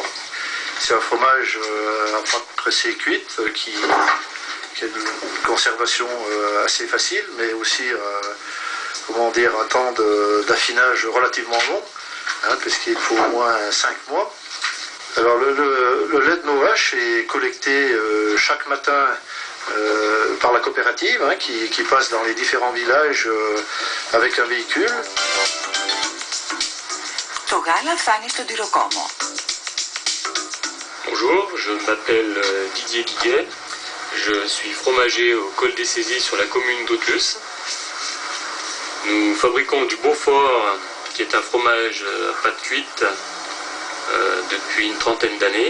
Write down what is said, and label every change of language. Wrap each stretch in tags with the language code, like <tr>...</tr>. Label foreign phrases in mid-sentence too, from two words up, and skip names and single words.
<fr>C'est un fromage à pâte pressée cuite qui a une conservation assez facile, mais aussi comment dire, un temps d'affinage relativement long, hein, puisqu'il faut au moins 5 mois. Alors le lait de nos vaches est collecté chaque matin par la coopérative, hein, qui passe dans les différents villages avec un véhicule.</fr> <el>Το γάλα φτάνει στον τυροκόμο.</el> <fr>Bonjour, je m'appelle Didier Guiguet. Je suis fromager au col des Saisies sur la commune d'Autlus. Nous fabriquons du Beaufort, qui est un fromage à pâte cuite depuis une trentaine d'années.</fr>